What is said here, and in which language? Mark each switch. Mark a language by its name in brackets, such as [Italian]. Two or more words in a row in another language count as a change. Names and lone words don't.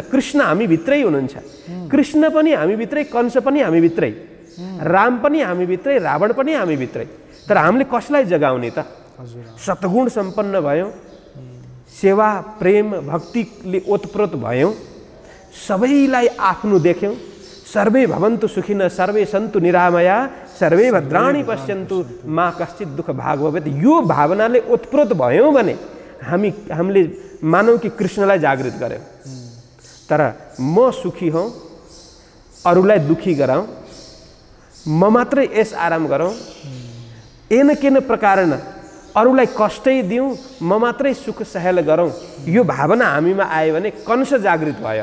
[Nepali] कृष्ण हामी भित्रै हुनुहुन्छ। कृष्ण पनि हामी भित्रै, कंस पनि हामी भित्रै, राम पनि हामी भित्रै, रावण पनि हामी भित्रै। तर हामीले कसलाई जगाउने त? सतगुण सम्पन्न भयौँ, सेवा प्रेम भक्तिले ओतप्रोत भयौँ, सबैलाई आफ्नो देख्यौँ। [Sanskrit] सर्वे भवन्तु सुखिनः सर्वे सन्तु निरामया सर्वे भद्राणि पश्यन्तु मा कश्चित् दुःख भाग भवेत्। [Nepali] यो भावनाले ओतप्रोत भयौँ भने हामीले मानौँ कि कृष्णलाई जागृत गर्यौँ। तर म सुखी हौँ, अरूलाई दुखी गराउँ, म मात्रै यस आराम गरौँ, [Sanskrit] एन केन प्रकारेण [Nepali] अरूलाई कष्टै दिउँ, म मात्रै सुख सहेल गरौँ, यो भावना हामीमा आयो भने कंस जागृत भयो।